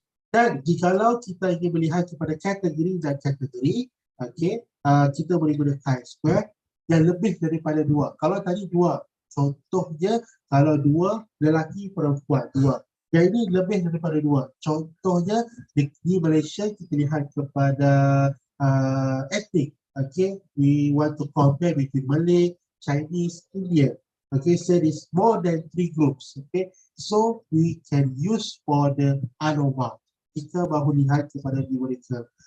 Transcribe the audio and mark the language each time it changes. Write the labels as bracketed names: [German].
[Malay] Dan jikalau kita ingin melihat kepada kategori dan kategori, okey, kita boleh guna chi-square yang lebih daripada 2. Kalau tadi 2, contohnya kalau 2 lelaki perempuan 2. Yang ini lebih daripada 2. Contohnya di Malaysia kita lihat kepada etnik. [English] Okay, we want to compare between Malay, Chinese, Indian. Okay, so it's more than 3 groups. Okay, so we can use for the ANOVA. [Malay] Kita baru lihat kepada numerical.